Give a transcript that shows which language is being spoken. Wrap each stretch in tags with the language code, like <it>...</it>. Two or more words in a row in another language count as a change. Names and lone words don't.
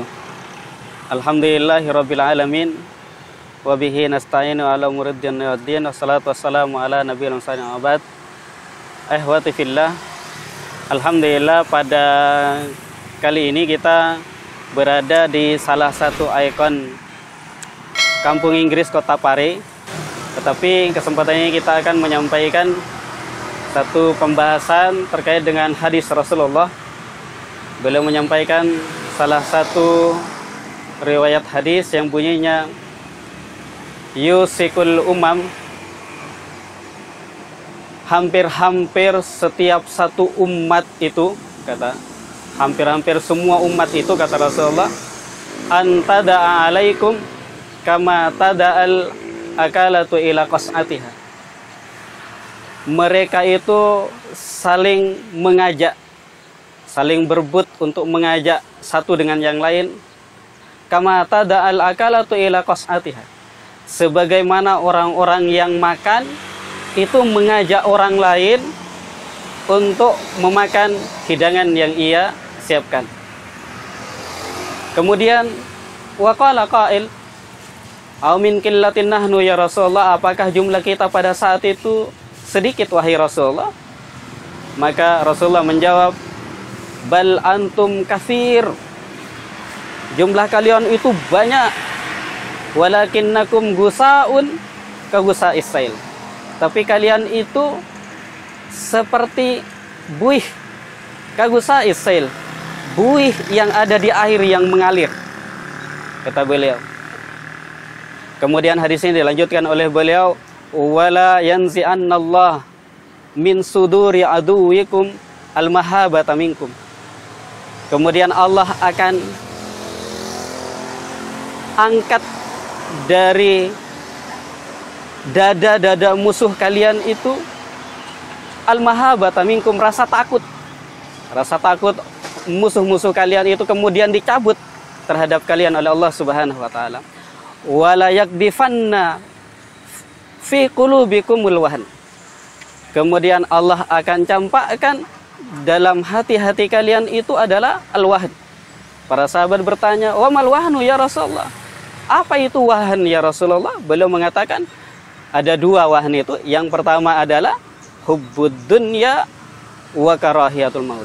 <ar>الحمد لله رب العالمين وبه نستعين على أمور الدنيا والدين. والصلاة والسلام على النبي صلى الله عليه وسلم. إخوتي في الله.</ar> <id>Alhamdulillah pada kali ini kita berada di salah satu ikon kampung Inggris Kota Pare. Tetapi kesempatan ini kita akan menyampaikan satu pembahasan terkait dengan hadis Rasulullah. Beliau menyampaikan salah satu riwayat hadis yang bunyinya</id> <ar>يوشك الأمم,</ar> <id>hampir-hampir setiap satu umat itu, kata hampir-hampir semua umat itu, kata Rasulullah,</id> <ar>أن تداعى عليكم كما تداعى الأكلة إلى قصعتها.</ar> <id>Mereka itu saling mengajak, saling berebut untuk mengajak satu dengan yang lain.</id> <ar>كما تداعى الأكلة إلى قصعتها.</ar> <id>Sebagaimana orang-orang yang makan itu mengajak orang lain untuk memakan hidangan yang ia siapkan.</id> <ar>Kemudian وقال قائل, "أومن قلة نحن يا رسول الله?"</ar> <id>Apakah jumlah kita pada saat itu sedikit wahai Rasulullah? Maka Rasulullah menjawab,</id> <ar>بل أنتم كثير.</ar> <id>Jumlah kalian itu banyak.</id> <ar>ولكنكم غثاء كغثاء السيل.</ar> <id>Tapi kalian itu seperti buih</id> <ar>كغثاء السيل.</ar> <id>Buih yang ada di air yang mengalir, kata beliau. Kemudian hadis ini dilanjutkan oleh beliau,</id> <ar>ولينزعن الله من صدور عدوكم المهابة منكم.</ar> <id>Kemudian Allah akan angkat dari dada-dada musuh kalian itu</id> <ar>المهابة منكم,</ar> <id>rasa takut. Rasa takut musuh-musuh kalian itu kemudian dicabut terhadap kalian oleh Allah</id> <ar>سبحانه وتعالى. وليقذفن في قلوبكم الوهن.</ar> <id>Kemudian Allah akan campakkan dalam hati-hati kalian itu adalah al-wahn. Para sahabat bertanya,</id> <ar>"وما الوهن يا رسول الله?"</ar> <id>Apa itu wahn</id> <ar>يا رسول الله?</ar> <id>Beliau mengatakan ada dua wahn itu. Yang pertama adalah</id> <ar>حب الدنيا وكراهية الموت.</ar>